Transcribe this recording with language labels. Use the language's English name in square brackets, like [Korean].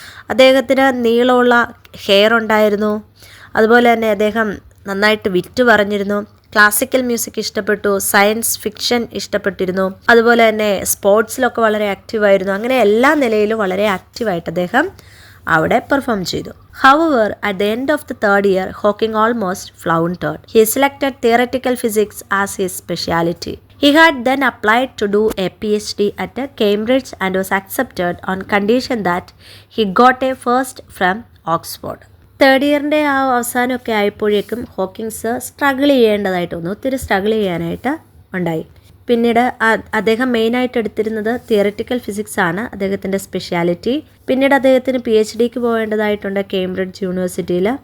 [Malayalam] അദ്ദേഹത്തിന് നീളമുള്ള ഹെയർ ഉണ്ടായിരുന്നു. അതുപോലെ തന്നെ അദ്ദേഹം നന്നായിട്ട് വിറ്റ് പറഞ്ഞിരുന്നു. ക്ലാസിക്കൽ മ്യൂസിക് ഇഷ്ടപ്പെട്ടു, സയൻസ് ഫിക്ഷൻ ഇഷ്ടപ്പെട്ടിരുന്നു, അതുപോലെ തന്നെ സ്പോർട്സിലൊക്കെ വളരെ ആക്റ്റീവായിരുന്നു. അങ്ങനെ എല്ലാ നിലയിലും വളരെ ആക്റ്റീവായിട്ട് അദ്ദേഹം അവിടെ പെർഫോം ചെയ്തു. [English] However, at the end of the third year, Hawking almost floundered. He selected theoretical physics as his specialty. He had then applied to do a PhD at Cambridge and was accepted on condition that he got a first from Oxford. [Malayalam] Third ഇയറിൻ്റെ ആ അവസാനമൊക്കെ ആയപ്പോഴേക്കും Hawkins struggle ചെയ്യേണ്ടതായിട്ട് വന്നു, ഒത്തിരി struggle ചെയ്യാനായിട്ട് ഉണ്ടായി. പിന്നീട് അദ്ദേഹം മെയിനായിട്ട് എടുത്തിരുന്നത് തിയററ്റിക്കൽ ഫിസിക്സ് ആണ് അദ്ദേഹത്തിൻ്റെ സ്പെഷ്യാലിറ്റി. പിന്നീട് അദ്ദേഹത്തിന് PhDക്ക് പോകേണ്ടതായിട്ടുണ്ട് കേംബ്രിഡ്ജ് യൂണിവേഴ്സിറ്റിയിൽ.